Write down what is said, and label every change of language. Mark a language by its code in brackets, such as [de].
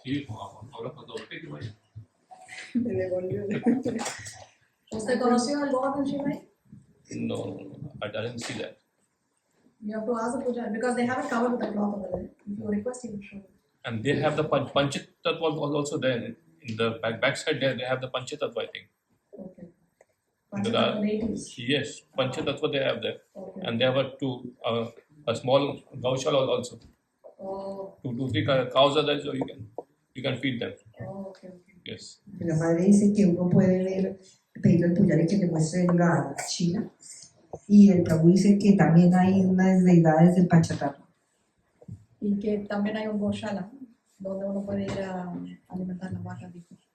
[es] Sí, ahora cuando que vaya. Me devolvió. ¿Usted conoció al Govardhan Shivai? [en] No, I didn't see that. You have to ask the puja because they have it covered with a cloth over there. If you request, he will show you. And they have the Panchit Tattva was also there. In the backside there, they have the Panchit Tattva, I think. Okay. There Panchatattva are- ladies. Yes, Panchit Tattva they have there. Okay. And they have a small gaushala also. Oh, 2-3 cows are there, so you can feed them. oh, okay, okay. Yes. [es] La madre dice que uno puede ver, pedirle al puyari que le muestre la China. Y el Prabhu dice que también hay unas deidades del Panchatattva. Y que también hay un Goshala donde uno puede ir a alimentar la vaca, dijo.